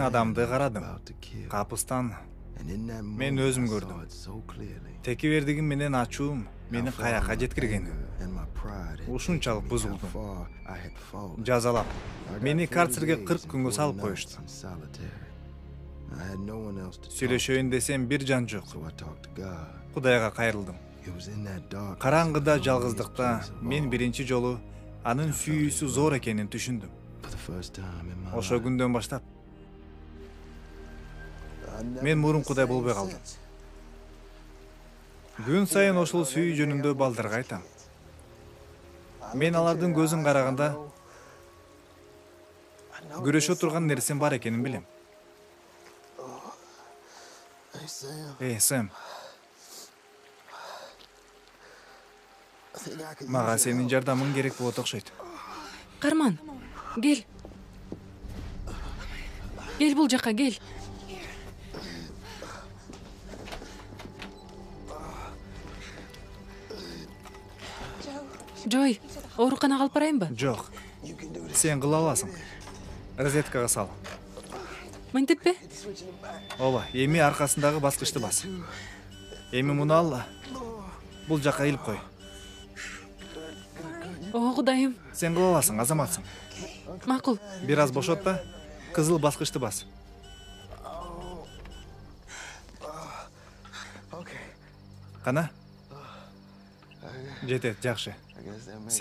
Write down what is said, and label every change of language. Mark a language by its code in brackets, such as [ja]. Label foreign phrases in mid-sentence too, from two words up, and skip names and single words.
[en] at that [ky] адамды [en] man [ky] карадым. [en] about to kill. [ky] Капыстан [en] And in that [ky] мен [en] moment, [ky] өзүм [en] I saw [ky] көрдүм. [en] it so clearly. [ky] Текебердигим менен ачуум мени [en] How far [ky] каяка [en] my [ky] жеткиргени. [en] anger and my pride had [ky] Ушунчалык [en] taken me, how [ky] бузулдум. [en] far I had fallen. [ky] Жазалап, [en] I got [ky] мени 40 карцерге [en] days 40 and [ky] күнгө 40 салып [en] nights [ky] коюшту. [en] in solitary. I had no one else to talk to, [ky] Сүйлөшөйүн десем бир жан жок. [en] so I talked to God. [ky] Кудайга кайрылдым. [en] It was in that darkness, [ky] Караңгыда, [en] the loneliest [ky] жалгыздыкта [en] place of [ky] мен [en] all. [ky] биринчи жолу анын сүйүүсү зор экенин түшүндүм. [en] For the first time in my [ky] Ошо [en] life, [ky] күндөн баштап [en] I never [ky] мен [en] been [ky] мурункудай [en] the [ky] болбой [en] same [ky] калдым. [en] since. [ky] Күн сайын ошол сүйүү жөнүндө балдарга айтам. Мен алардын көзүн караганда күрөшө турган нерсем бар экенин билем. [en] Hey, Sam, Сэм, I think I could [ky] мага [en] use your [ky] сенин [en] help. [ky] жардамың керек болот окшойт. Карман, кел. Кел бул жака, кел. Жой, ооруканага алып барайынбы? Жок, [en] You can do this. [ky] сен кыла аласың. Розеткага сал. Мынтиппи? [en] Switching it back. [ky] Ооба, эми аркасындагы баскычты бас. Эми муну ал. Бул жака илип кой. О, Кудайым. Сен кыла аласың, азаматсың. Макул. Бир аз бошот да, кызыл баскычты бас. Okay. Кана? Жетет, жакшы. [en] I guess that makes